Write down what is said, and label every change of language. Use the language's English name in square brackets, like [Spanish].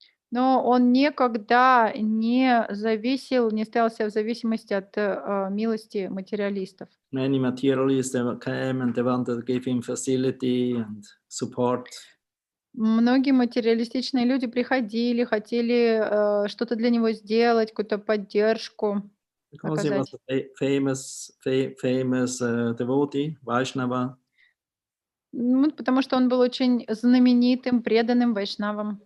[Russian] Но он никогда не зависел, не стоял себя в зависимости от милости материалистов. [English] Many materialists came and they wanted to give him facility and support. [Russian] Многие материалистичные люди приходили, хотели что-то для него сделать, какую-то поддержку [English] Because he was [Russian] оказать. [English] a famous devotee, Vaishnava. [Russian] Потому что он был очень знаменитым, преданным вайшнавом.